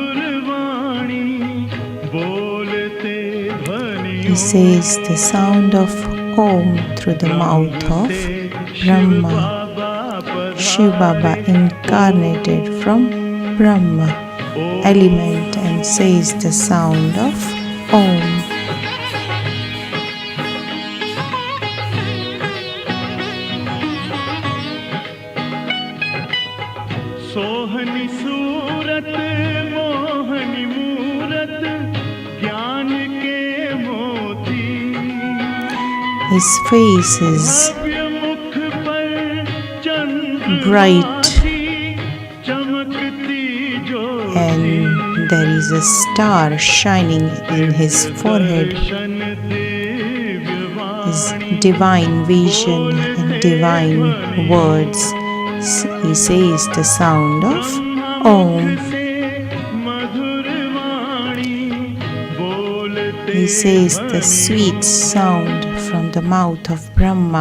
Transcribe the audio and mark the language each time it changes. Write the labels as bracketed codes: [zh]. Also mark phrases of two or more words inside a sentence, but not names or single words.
[en] He says the sound of Om through the mouth of Brahma. Shiv Baba incarnated from Brahma element and says the sound of Om. [hi] सोहनी सूरत मोहनी मूरत ज्ञान के मोती [en] His face is [hi] मुख पर [en] bright [hi] चमकती जो [en] and there is a star shining in his forehead. His divine vision and divine words. He says the sound of Om. He says the sweet sound from the mouth of Brahma.